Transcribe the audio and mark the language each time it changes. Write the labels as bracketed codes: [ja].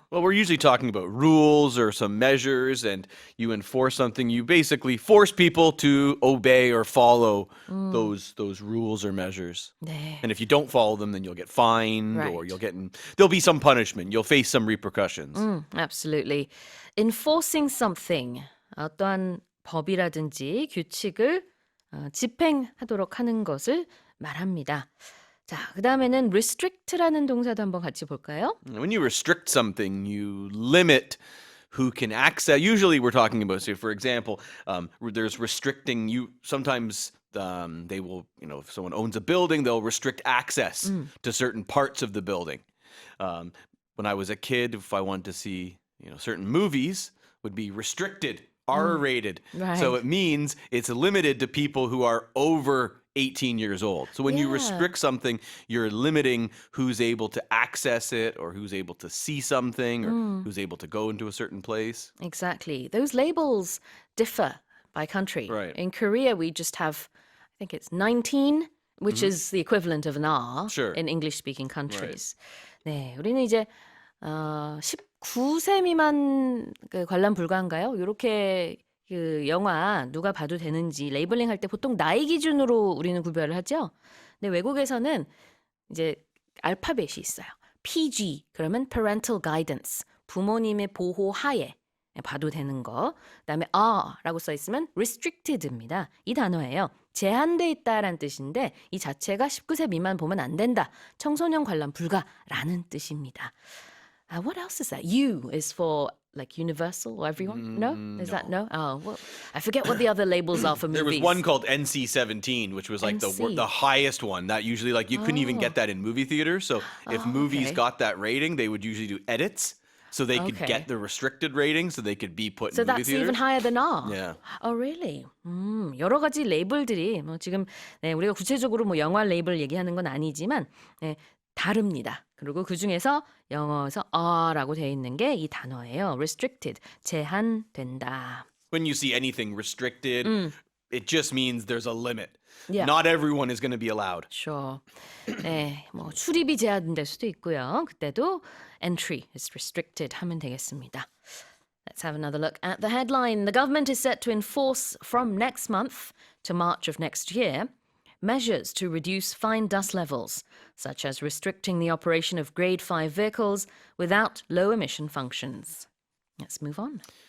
[en] Well, we're usually talking about rules or some measures, and you enforce something. You basically force people to obey or follow those rules or measures. [ko] 네. [en] And if you don't follow them, then you'll get fined or Right. there'll be some punishment. You'll face some repercussions. Absolutely. Enforcing something, [ko] 어떠한 법이라든지 규칙을 집행하도록 하는 것을 말합니다. 자, 그 다음에는 restrict라는 동사도 한번 같이 볼까요? [en] When you restrict something, you limit who can access. Usually we're talking about, say, for example, there's restricting you. Sometimes they will, if someone owns a building, they'll restrict access to certain parts of the building. When I was a kid, if I wanted to see, certain movies would be restricted, R-rated. Right. So it means it's limited to people who are over 18 years old. So when you Yeah. restrict something, you're limiting who's able to access it or who's able to see something or who's able to go into a certain place. Exactly. Those labels differ by country. Right. In Korea, we just have, I think it's 19, which is the equivalent of an R Sure. in English-speaking countries. [ko] 네, 우리는 이제 19세 미만 관람 불가인가요? 이렇게 그 영화 누가 봐도 되는지 레이블링 할 때 보통 나이 기준으로 우리는 구별을 하죠. 근데 외국에서는 이제 알파벳이 있어요. PG 그러면 [en] parental guidance [ko] 부모님의 보호 하에 봐도 되는 거. 그다음에 R라고 써 있으면 restricted입니다. 이 단어예요. 제한돼 있다라는 뜻인데 이 자체가 19세 미만 보면 안 된다. 청소년 관람 불가라는 뜻입니다. [en] What else is that? U is for like universal or everyone? No? Is that no? Oh, well, I forget what the other labels are for There movies. was one called NC-17, which was like NC. the highest one. That usually you couldn't even get that in movie theaters. So if movies okay. got that rating, they would usually do edits so they could Okay. get the restricted rating so they could be put So in movie that's theaters. even higher than R. Yeah. Oh, really? [ko] 여러 가지 레이블들이 지금 우리가 구체적으로 영화 레이블 얘기하는 건 아니지만 다릅니다. 그리고 그 중에서 영어에서 R라고 되어 있는 게 이 단어예요. Restricted, 제한된다. [en] When you see anything restricted, it just means there's a limit. Yeah. Not everyone is going to be allowed. Sure. [ko] 네, 출입이 제한될 수도 있고요. 그때도 [en] entry is restricted [ko] 하면 되겠습니다. [en] Let's have another look at the headline. The government is set to enforce from next month to March of next year measures to reduce fine dust levels, such as restricting the operation of grade 5 vehicles without low emission functions. Let's move on.